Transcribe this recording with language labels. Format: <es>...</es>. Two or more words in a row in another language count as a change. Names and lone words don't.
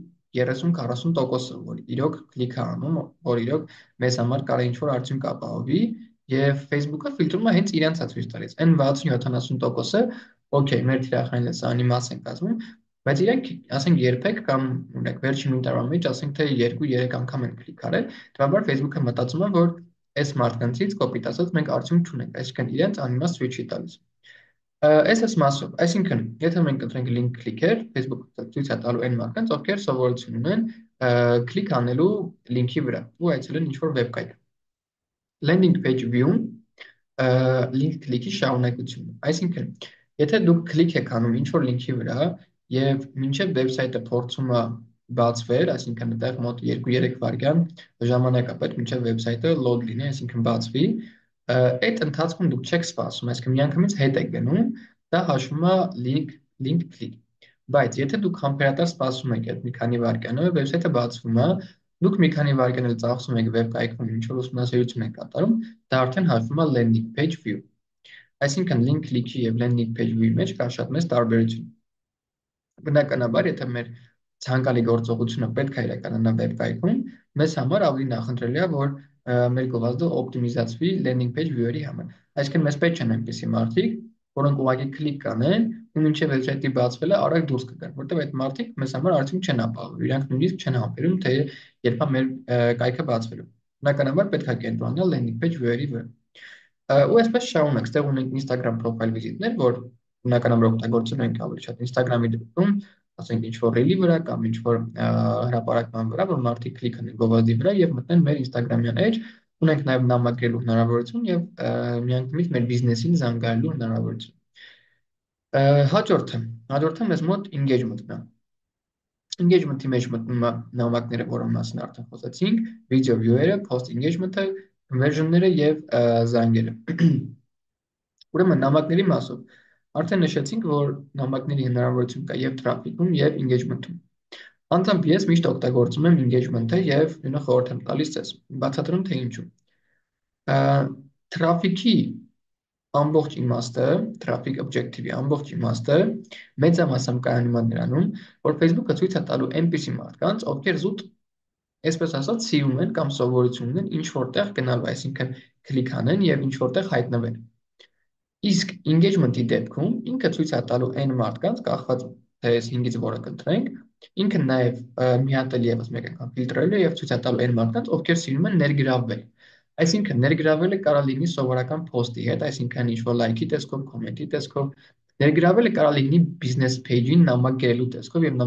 <hy>30-40%-ը, որ իրոք կլիկ է անում, որ իրոք մեզ համար կարող է ինչ-որ արդյունք ապահովի, եւ Facebook-ը ֆիլտրում է հենց իրենց ցույց տալիս։ Այն 60-70%-ը, օքեյ, մեր թիրախային լսարանի մաս են կազմում, բայց իրենք, ասենք, երբեք կամ ունեք վերջին մի տարվա մեջ, ասենք թե 2-3 անգամ են կլիկ արել, դրաբար Facebook-ը մտածում է, որ այս մարդկանցից կոպիտ ասած մենք արդյունք չունենք, այսինքն իրենց անիմաստ ցույց չի տալիս։ Այս մասով, այսինքն, եթե մենք ընտրենք</hy> <en>link click-</en> <hy>եր, Facebook-ը ցույց է տալու այն մարդկանց, ովքեր սովորություն ունեն կլիկ անելու լինքի վրա ու այցելեն ինչ-որ վեբկայք։</hy> <en>Landing page view-</en> <hy>ն</hy> <en>link click-</en> <hy>ի շարունակությունն է։ Այսինքն, եթե դուք կլիկ եք անում ինչ-որ լինքի վրա եւ մինչեւ վեբսայթը փորձում է բացվել, այսինքն այդտեղ մոտ 2-3 վայրկյան ժամանակ է պետք մինչեւ վեբսայթը load լինի, այսինքն բացվի, այդ ընթացքում դուք չեք սպասում, այսինքն միանգամից հետ եք գնում, դա հաշվում է</hy> <en>link click։</en> <hy>Բայց եթե դուք համբերատար սպասում եք այդ մի քանի վայրկյանը, վեբսայթը բացվում է, դուք մի քանի վայրկյան էլ ծախսում եք վեբկայքում, ինչ որ ուսումնասիրություն եք կատարում, դա արդեն հաշվում է</hy> <en>landing page view։</en> <hy>Այսինքն</hy> <en>link click-</en> <hy>ի եւ</hy> <en>landing page view-</en> <hy>ի մեջ կա շատ մեծ տարբերություն։ Բնականաբար, եթե մեր ցանկալի գործողությունը պետք է իրականանա վեբկայքում, մեզ համար ավելի նախընտրելի է, որ մեր գովազդը օպտիմիզացվի</hy> <en>landing page view-</en> <hy>երի համար։ Այսինքն մեզ պետք չեն այնպիսի մարդիկ, որոնք ուղղակի կլիկ կանեն ու մինչև վեբսայթի բացվելը արագ դուրս կգան, որտեղ այդ մարդիկ մեզ համար արդյունք չեն ապահովում, իրանք նույնիսկ չեն համբերում, թե երբ է մեր կայքը բացվելու։ Բնականաբար պետք է կենտրոնանալ</hy> <en>landing page view-</en> <hy>երի վրա։ Ու այսպես շարունակ, ստեղ ունենք Instagram profile վիզիտներ, որ բնականաբար օգտագործում ենք ավելի շատ Instagram-ի դեպքում, ասենք ինչ որ ռիլի վրա կամ ինչ որ հրապարակման վրա, որ մարդիկ կլիկ անեն գովազդի վրա եւ մտնեն մեր Instagram-յան էջ, ունենք նաեւ նամակելու հնարավորություն եւ միանգամից մեր բիզնեսին զանգահարելու հնարավորություն։ Հաջորդը մեզ մոտ engagement-ն է։ Engagement-ի մեջ մտնում է նամակները, որոնց մասին արդեն խոսեցինք,</hy> <en>video view-երը, post engagement-ը,</en> <hy>conversion-ները եւ զանգերը։ Ուրեմն նամակների մասով արդեն նշեցինք, որ նամակների հնարավորություն կա եւ traffic-ում եւ engagement-ում։ Անձամբ ես միշտ օգտագործում եմ engagement-ը եւ նույնը խորհուրդ եմ տալիս ձեզ։ Բացատրում թե ինչու։ Traffic-ի ամբողջ իմաստը,</hy> <en>traffic objective-</en> <hy>ի ամբողջ իմաստը մեծամասամբ կայանում է նրանում, որ Facebook-ը ցույց է տալու այնպիսի մարդկանց, ովքեր զուտ, այսպես ասած, սիրում են կամ սովորություն ունեն ինչ որտեղ գնալու, այսինքն կլիկ անեն եւ ինչ որտեղ հայտնվեն։ Իսկ engagement-ի դեպքում ինքը ցույց է տալու այն մարդկանց, կախված թե այս 5-ից որը կընտրենք, ինքը նաև մի հատ էլ եւս մեկ անգամ ֆիլտրելու եւ ցույց է տալու այն մարդկանց, ովքեր սիրում են ներգրավվել։ Այսինքն ներգրավելը կարող լինի սովորական post-ի հետ, այսինքն ինչ-որ լայքի տեսքով, կոմենտի տեսքով, ներգրավելը կարող լինի</hy> <en>business page-</en> <hy>ին նամակ գրելու տեսքով եւ</hy>